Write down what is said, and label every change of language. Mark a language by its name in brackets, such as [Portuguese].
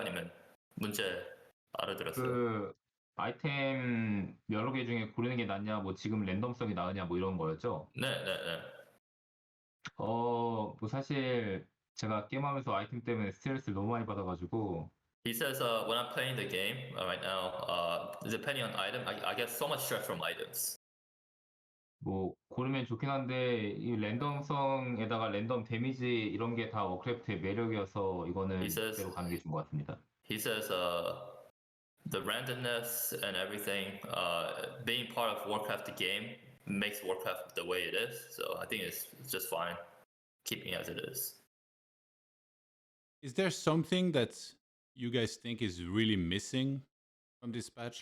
[Korean] 아니면 문제 알아들었어요? 그 아이템 여러 개 중에 고르는 게 낫냐, 뭐 지금 랜덤성이 나으냐, 뭐 이런 거였죠. 네. 뭐 사실 제가 게임하면서 아이템 때문에 스트레스를 너무 많이 받아가지고. [English] He says, when I'm playing the game right now, depending on item, I get so much stress from items. [Korean] 뭐 고르면 좋긴 한데 이 랜덤성에다가 랜덤 데미지 이런 게 다 워크래프트의 매력이어서 이거는 그대로 가는 게 좋은 것 같습니다. [English] He says the randomness and everything, being part of Warcraft the game makes Warcraft the way it is. So I think it's just fine keeping as it is. Is there something that you guys think is really missing from this patch?